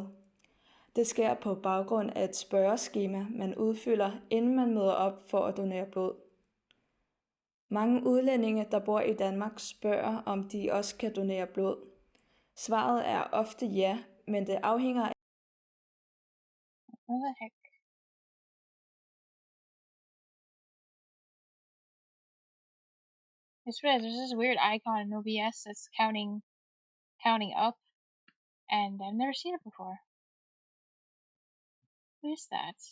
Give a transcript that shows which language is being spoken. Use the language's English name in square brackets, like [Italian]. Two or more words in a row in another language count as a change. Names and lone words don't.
[Danish] Det sker på baggrund af et spørgeskema, man udfylder, inden man møder op for at donere blod. Mange udlændinge, der bor i Danmark, spørger, om de også kan donere blod. Svaret er ofte ja, men det afhænger [English] What the heck? I swear, there's this weird icon in OBS that's counting up, and I've never seen it before. What is that?